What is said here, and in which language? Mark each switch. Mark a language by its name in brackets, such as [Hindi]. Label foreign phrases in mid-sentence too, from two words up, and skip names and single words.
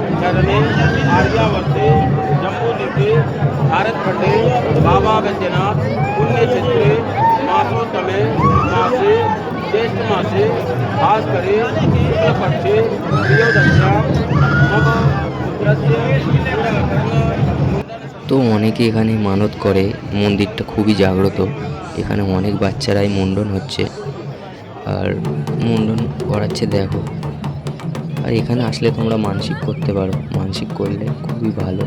[Sanskrit] अकेडमी आर्यावर्ते जम्बूद्वीपे भारतखंडे बाबा वैद्यनाथ पुण्यक्षेत्रे मासोत्तमे मासे ज्येष्ठमासे भास्करे शुक्लपक्षे त्रयोदश्यां मम पुत्रस्य [Bangla] তো অনেকে এখানে মানত করে। মন্দিরটা খুবই জাগ্রত। এখানে অনেক বাচ্চারাই মুন্ডন হচ্ছে আর মুন্ডন করাচ্ছে দেখো। আর এখানে আসলে তোমরা মানসিক করতে পারো, মানসিক করলে খুবই ভালো।